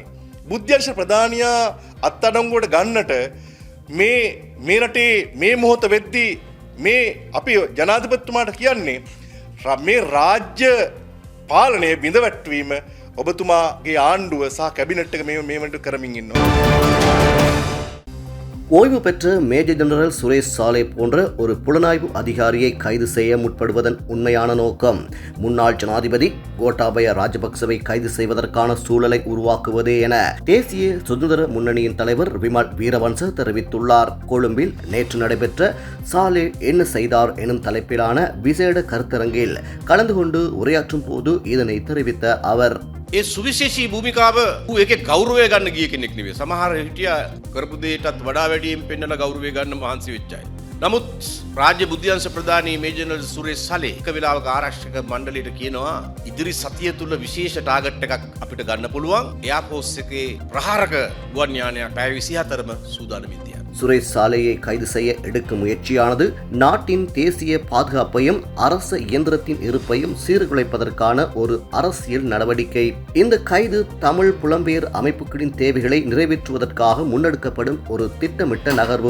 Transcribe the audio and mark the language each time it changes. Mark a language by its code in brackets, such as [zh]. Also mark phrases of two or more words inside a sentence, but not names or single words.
[si] බුද්ධ්‍යංශ ප්‍රධානියා අත්අඩංගුවට ගන්නට මේ රටේ මේ මොහොත වෙද්දී මේ අපි ජනාධිපතිතුමාට කියන්නේ මේ රාජ්‍ය පාලනය බිඳවැටවීම ඔබතුමාගේ ආණ්ඩුව සහ කැබිනට් එක මේ වෙනට කරමින් ඉන්නවා. [ta] ஓய்வு பெற்ற மேஜர் ஜெனரல் சுரேஷ் சாலே போன்ற ஒரு புலனாய்வு அதிகாரியை கைது செய்ய முற்படுவதன் உண்மையான நோக்கம் முன்னாள் ஜனாதிபதி கோட்டாபய ராஜபக்சவை கைது செய்வதற்கான சூழலை உருவாக்குவதே என தேசிய சுதந்திர முன்னணியின் தலைவர் விமல் வீரவன்ச தெரிவித்துள்ளார். கொழும்பில் நேற்று நடைபெற்ற சாலே என்ன செய்தார் எனும் தலைப்பிலான விசேட கருத்தரங்கில் கலந்து கொண்டு உரையாற்றும் போது இதனை தெரிவித்த அவர், [si] ඒ සුවිශේෂී භූමිකාව ඒකේ ගෞරවය ගන්න ගිය කෙනෙක් නෙවෙයි. සමහර හිටියා කරපු දෙයටත් වඩා වැඩියෙන් පෙන්නලා ගෞරවය ගන්න මහන්සි වෙච්ච අය. නමුත් රාජ්‍ය බුද්ධ්‍යංශ ප්‍රධානී මේජර් ජනරල් සුරේෂ් සලේ එක වෙලාවක ආරක්ෂක මණ්ඩලයට කියනවා ඉදිරි සතිය තුල විශේෂ ටාගට් එකක් අපිට ගන්න පුළුවන්. එයාර්ෆෝස් එකේ ප්‍රහාරක ගුවන් යානයක් පැය 24ම සූදානමින් තියා. [ta] சுரேஷ் சாலையை கைது செய்ய எடுக்கும் முயற்சியானது நாட்டின் தேசிய பாதுகாப்பையும் அரச இயந்திரத்தின் இருப்பையும் சீர்குலைப்பதற்கான ஒரு அரசியல் நடவடிக்கை. இந்த கைது தமிழ் புலம்பெயர் அமைப்புகளின் தேவைகளை நிறைவேற்றுவதற்காக முன்னெடுக்கப்படும் ஒரு திட்டமிட்ட நகர்வு.